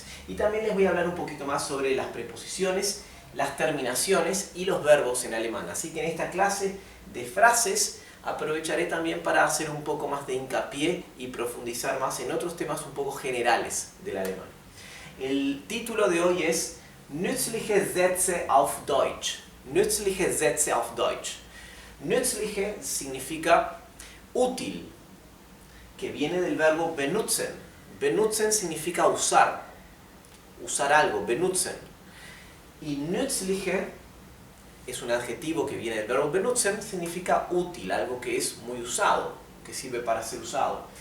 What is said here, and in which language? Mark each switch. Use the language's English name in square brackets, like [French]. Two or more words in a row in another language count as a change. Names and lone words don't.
[Spanish] Y también les voy a hablar un poquito más sobre las preposiciones, las terminaciones y los verbos en alemán. Así que en esta clase de frases aprovecharé también para hacer un poco más de hincapié y profundizar más en otros temas un poco generales del alemán. El título de hoy es [German] Nützliche Sätze auf Deutsch. Nützliche Sätze auf Deutsch. [Spanish] Nützliche significa útil, que viene del verbo benutzen. Benutzen significa usar, usar algo, benutzen. Y nützliche es un adjetivo que viene del verbo benutzen, significa útil, algo que es muy usado, que sirve para ser usado.